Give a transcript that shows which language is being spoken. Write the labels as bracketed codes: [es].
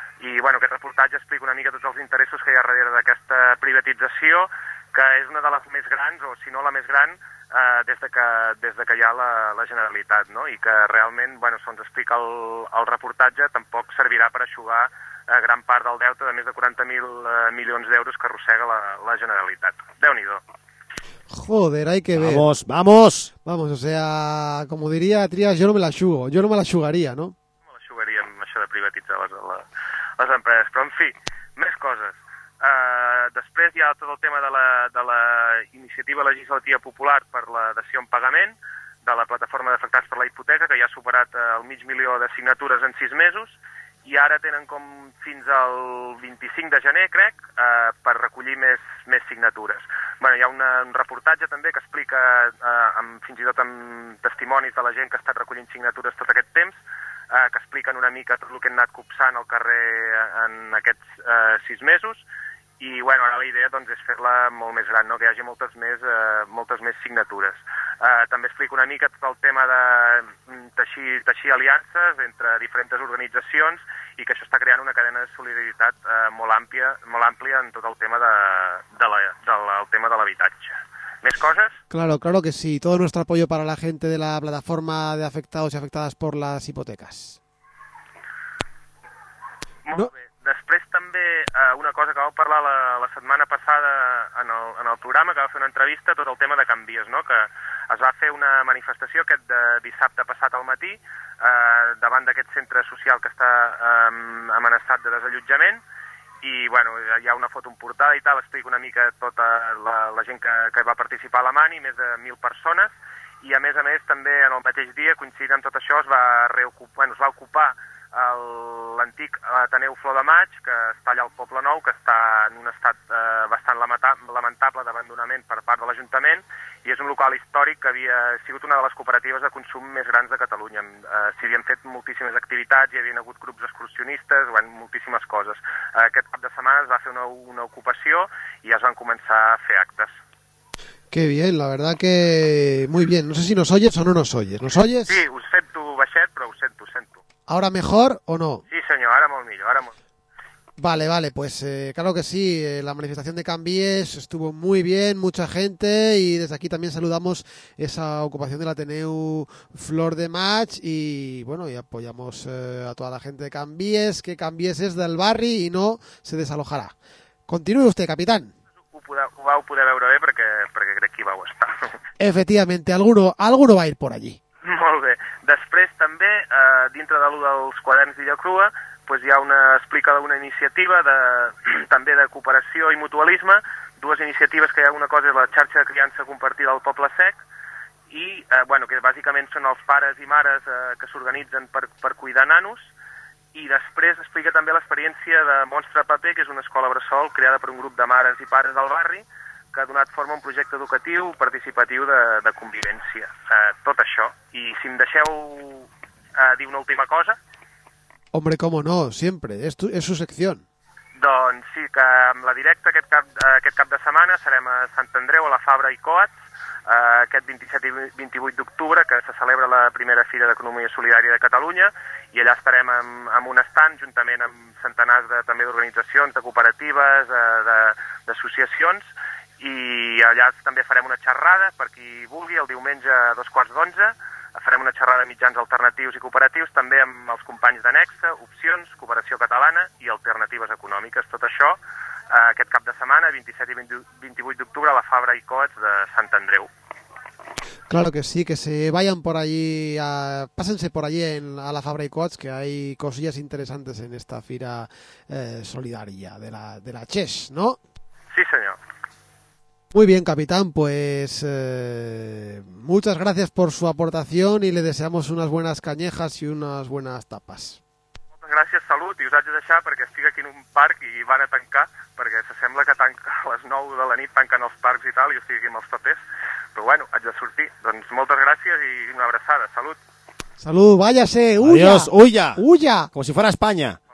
[ca] I, bueno, aquest reportatge explica una mica tots els interessos que hi ha darrere d'aquesta privatització, que és una de les més grans, o si no la més gran, des de que hi ha la Generalitat, no? I que realment, bueno, se'ns explica el reportatge, tampoc servirà per aixugar gran part del deute de més de 40.000 milions d'euros que arrossega la Generalitat. Déu-n'hi-do. [es] Joder, hay que ver. Vamos, vamos. Vamos, o sea, como diría Trias, yo no me la aixugaria, ¿no? [ca] No me la aixugaria amb això de privatitzar les empreses. Però, en fi, més coses. Després hi ha tot el tema de la iniciativa legislativa popular per la dació en pagament de la plataforma d'afectats per la hipoteca, que ja ha superat el 500.000 de signatures en 6 mesos, i ara tenen com fins al 25 de gener, crec, per recollir més signatures. Bé, hi ha un reportatge també que explica, amb, fins i tot amb testimonis de la gent que ha estat recollint signatures tot aquest temps, que expliquen una mica tot el que han anat copsant al carrer en aquests 6 mesos, i bueno, ara la idea doncs, és fer-la molt més gran, no? Que hi hagi moltes més signatures. També explico una mica tot el tema de teixir aliances entre diferents organitzacions i que això està creant una cadena de solidaritat molt àmplia en tot el tema de l'habitatge. [es] ¿Más cosas? Claro, claro que sí. Todo nuestro apoyo para la gente de la plataforma de afectados y afectadas por las hipotecas. Muy bien. [ca] Després també una cosa que vau parlar la setmana passada en el programa, que va fer una entrevista, tot el tema de Can Vies, no? Que es va fer una manifestació aquest dissabte passat al matí davant d'aquest centre social que està amenaçat de desallotjament. I, bueno, hi ha una foto en portada i tal, explico una mica tota la gent que va participar a la mani, més de 1.000 persones, i a més també en el mateix dia, coincidint amb tot això, es va ocupar l'antic Ateneu Flor de Maig, que està allà al Poble Nou, que està en un estat bastant lamentable d'abandonament per part de l'Ajuntament, i és un local històric que havia sigut una de les cooperatives de consum més grans de Catalunya. S'hi havien fet moltíssimes activitats, hi havien hagut grups excursionistes, bueno, moltíssimes coses. Aquest cap de setmana es va fer una ocupació i ja es van començar a fer actes. [es] Qué bien, la verdad que muy bien. No sé si nos oyes o no nos oyes. ¿Nos oyes? [ca] Sí, us sento baixet, però us sento. [es] ¿Ahora mejor o no? Sí, señor, ahora muy bien, ahora muy bien. Vale, pues claro que sí, la manifestación de Canvies estuvo muy bien, mucha gente, y desde aquí también saludamos esa ocupación del Ateneu Flor de Maig, y bueno, y apoyamos a toda la gente de Canvies, que Canvies es del barri y no se desalojará. Continúe usted, capitán. [ca] Ho vau poder veure bé perquè, perquè crec que hi vau estar. [es] Efectivament, alguno va a ir por allí. [ca] Molt bé. Després també, dintre de l'1 dels quaderns d'Illa Crua, pues hi ha una explica d'una iniciativa de, també de cooperació i mutualisme, dues iniciatives que hi ha una cosa, la xarxa de criança compartida al Poble Sec, i bueno, que bàsicament són els pares i mares que s'organitzen per cuidar nanos, i després explica també l'experiència de Monstre Paper, que és una escola bressol creada per un grup de mares i pares del barri, que ha donat forma a un projecte educatiu participatiu de convivència. Tot això. I si em deixeu dir una última cosa... [es] Hombre, cómo no, siempre, es su sección. [ca] Doncs sí, que amb la directa aquest cap de setmana serem a Sant Andreu, a la Fabra i Coats, aquest 27 i 28 d'octubre, que se celebra la primera Fira d'Economia Solidària de Catalunya, i allà estarem amb un stand, juntament amb centenars de, també d'organitzacions, de cooperatives, d'associacions, i allà també farem una xerrada, per qui vulgui, el diumenge a 11:15, farem una xerrada de mitjans alternatius i cooperatius, també amb els companys de Nexa, Opcions, Cooperació Catalana i Alternatives Econòmiques. Tot això aquest cap de setmana, 27 i 28 d'octubre, a la Fabra i Coats de Sant Andreu. [es] Claro que sí, que se vayan por allí, pásense por allí a la Fabra i Coats, que hay cosillas interesantes en esta fira solidaria de la CHES, ¿no? Sí, señor. Muy bien, capitán, pues muchas gracias por su aportación y le deseamos unas buenas canyejas y unas buenas tapas. [ca] Moltes gràcies, salut, i us haig de deixar perquè estic aquí en un parc i van a tancar, perquè se sembla que tanca a les 9 de la nit, tanquen els parcs i tal, i estic aquí amb els papers, però bueno, haig de sortir. Doncs moltes gràcies i una abraçada, salut. [es] Salut, váyase, huya. Adiós, huya. Huya. Como si fuera España.